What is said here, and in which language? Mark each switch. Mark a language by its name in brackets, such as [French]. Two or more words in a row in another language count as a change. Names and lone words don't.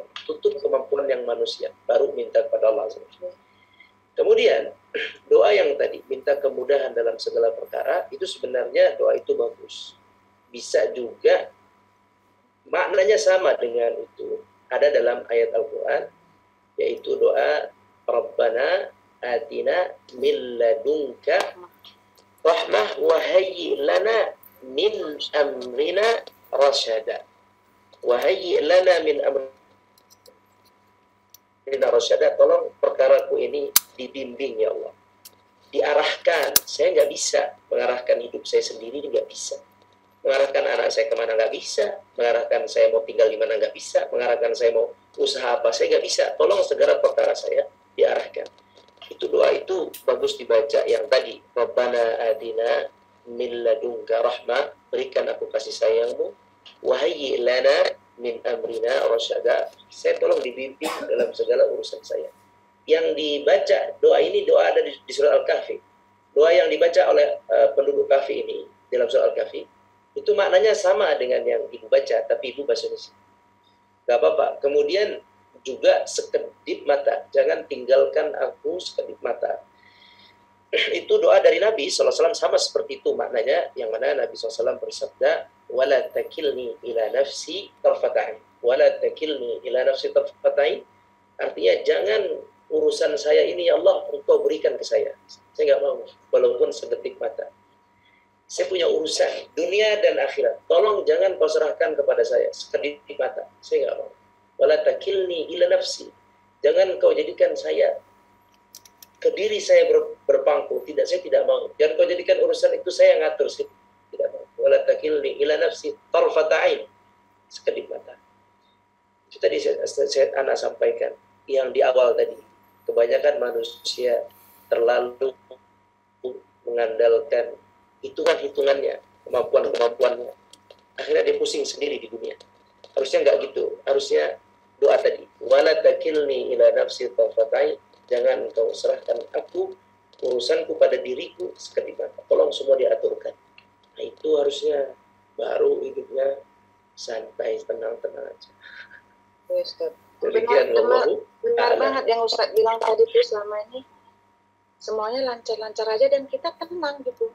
[Indonesian] Tutup kemampuan yang manusia, baru minta kepada Allah. Kemudian doa yang tadi minta kemudahan dalam segala perkara, itu sebenarnya doa itu bagus. Bisa juga maknanya sama dengan itu ada dalam ayat Al-Quran, yaitu doa [Arabic] ربنا آتنا من لدنك رحمة وهيئ لنا من أمرنا رشدا. وهيئ لنا من أمرنا رشدا. [Indonesian] Tolong perkaraku ini dibimbing ya Allah, diarahkan. Saya nggak bisa mengarahkan hidup saya sendiri, nggak bisa mengarahkan anak saya kemana, nggak bisa mengarahkan saya mau tinggal di mana, nggak bisa mengarahkan saya mau usaha apa, saya nggak bisa. Tolong segera perkara saya diarahkan. Itu doa itu bagus dibaca yang tadi, [Arabic] ربنا آتنا من لدنك رحمة, [Indonesian] berikan aku kasih sayangmu, [Arabic] وهيئ لنا من أمرنا رشدا, [Indonesian] saya tolong dibimbing dalam segala urusan saya. Yang dibaca doa ini, doa ada di surah Al-Kahfi. Doa yang dibaca oleh penduduk Kahfi ini dalam surah Al-Kahfi itu maknanya sama dengan yang Ibu baca, tapi Ibu bahasa Indonesia. Gak apa-apa. Kemudian juga sekedip mata, jangan tinggalkan aku sekedip mata. Itu doa dari Nabi SAW sama seperti itu maknanya, yang mana Nabi SAW bersabda, [Arabic] ولا تكلني إلى نفسي طرفة عين. ولا تكلني إلى نفسي طرفة عين, [Indonesian] artinya jangan urusan saya ini ya Allah Engkau berikan ke saya. Saya nggak mau, walaupun sedetik mata. Saya punya urusan dunia dan akhirat. Tolong jangan kau serahkan kepada saya sekedip mata. Saya nggak mau. [Arabic] ولا تكلني إلى نفسي. [Indonesian] Jangan kau jadikan saya ke diri saya berpangku. Tidak, saya tidak mau. Jangan kau jadikan urusan itu saya ngatur. Saya tidak mau. [Arabic] ولا تكلني إلى نفسي طرفة عين. [Indonesian] Sekedip mata. Itu tadi saya anak sampaikan. Yang di awal tadi. Kebanyakan manusia terlalu mengandalkan hitungan-hitungannya, kemampuan-kemampuannya. Akhirnya dia pusing sendiri di dunia. Harusnya nggak gitu. Harusnya doa tadi. [Arabic] ولا تكلني إلى نفسي طرفة عين. [Indonesian] Jangan kau serahkan aku, urusanku pada diriku sekedip mata. Tolong semua diaturkan. Nah itu harusnya baru hidupnya santai, tenang-tenang aja. Benar banget yang Ustadz bilang tadi tuh, selama ini semuanya lancar-lancar aja dan kita tenang gitu.